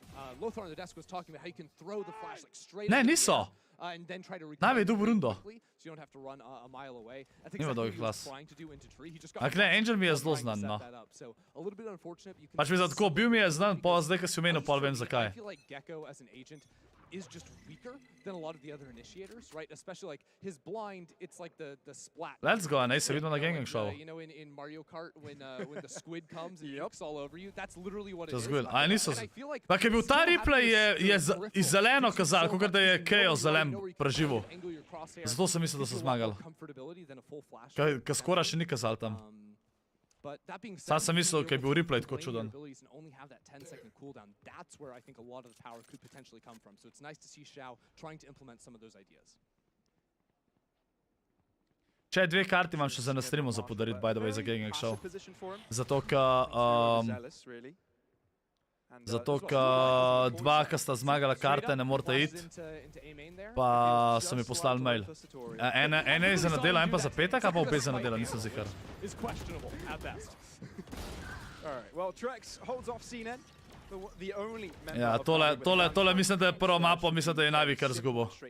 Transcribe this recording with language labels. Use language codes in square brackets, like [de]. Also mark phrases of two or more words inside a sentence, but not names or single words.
[sl] Ne, niso. Navi je dobil rundo. Nima dolgih las. Ak ne, Angel mi je zelo znan, no. Pač mi za tako, bil mi je znan, pa zdaj, ko si omenil, pa vem zakaj. [en] Is just weaker than a lot of the other initiators, right? Especially like his blind, it's like the splat. Let's go, [sl] ne, se vidimo na Gangang Show. [en] You know, in Mario Kart, when the squid comes and yelps all over you, that's literally what it is. [sl] A niso. Pa kaj bil ta replay je iz zeleno kazal, kot da je KO zelen preživel. Zato sem mislil, da so zmagali. Kaj skora še ni kazal tam. Sam sem mislil, kaj je bil replay tako čuden. Če dve karti imam še za na streamu za podariti, [en] by the way, [sl] za Gangang Show. Zato, ka dva, ki sta zmagala karte, ne morate iti, pa so mi poslali mail. Ene je za nedela, en pa za petek, a pa obe za nedela, nisem zihar. Ja, tole mislim, da je prvo mapo, mislim, da je Navi kar zgubo.